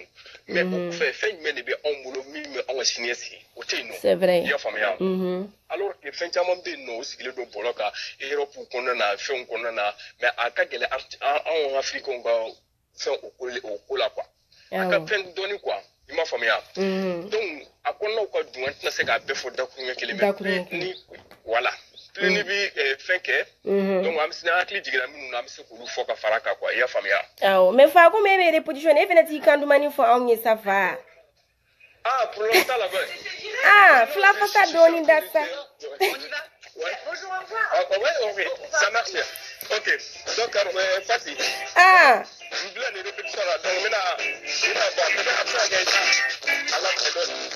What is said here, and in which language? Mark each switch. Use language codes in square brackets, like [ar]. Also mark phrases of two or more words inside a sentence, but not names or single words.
[bm] mais o kɔfɛ fɛn jumɛn de bɛ anw bolo min bɛ anw ka siniɲɛsigi o tɛ yen nɔ i y'a faamuya [fr] alors que [bm] fɛn caman bɛ yen nɔ o sigilen don bɔlɔ kan Europe kɔnɔna na fɛnw kɔnɔna na mais a ka gɛlɛn anw Africains ka fɛn o ko la quoi a ka fɛn dɔɔni quoi i m'a faamuya donc a kɔnɔnaw ka dun an tɛna se k'a bɛɛ fɔ dakuruɲɛ kelen mais ni voilà plus ni bi fɛn kɛ donc an bɛ se hakili jiginna minnu na an bɛ se k'olu fɔ ka fara kan quoi i y'a faamuya awɔ mais fa ko e bɛ répétition e fana t'i kan dumuni fɔ anw ye sa fa problème t'a la fila fasa dɔɔni da sa [fr] bonjour au revoir ok ça marche ok donc Fati je voulais les répétitions là donc maintenant bon peut-être après Allah me donne